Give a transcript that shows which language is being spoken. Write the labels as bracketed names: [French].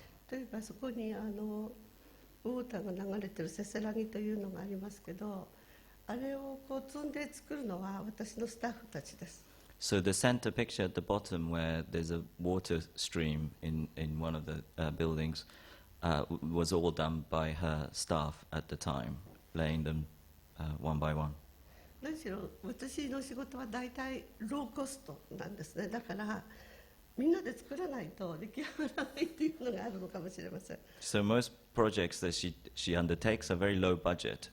[Japanese] 例えばそこにウォーターが流れてるせせらぎというのがありますけど、あれをこう積んで作るのは私のスタッフたちです。 [English] So the center picture at the bottom, where there's a water stream in one of the buildings, was all done by her staff at the time, laying them one by one. [Japanese] 何しろ私の仕事は大体ローコストなんですね。だからみんなで作らないと出来上がらないっていうのがあるのかもしれません。 [English] So most projects that she undertakes are very low budget.